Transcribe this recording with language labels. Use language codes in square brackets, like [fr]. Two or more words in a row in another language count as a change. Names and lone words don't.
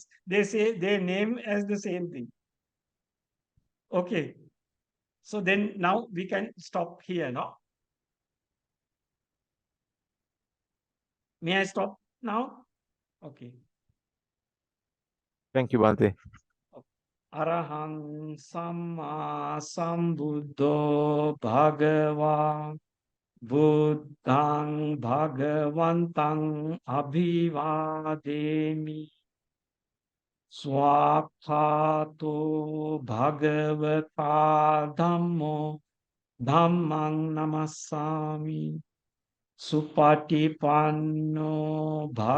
[en] They say they name as the same thing. Okay. So then now we can stop here, no? May I stop now? Okay. Thank you, Bhante. [pi] Arahang Samma Sambuddho Bhagava Buddhang Bhagavantang Abhivademi Swakhato Bhagavata Dhammo Dhammang Namassami Supatipanno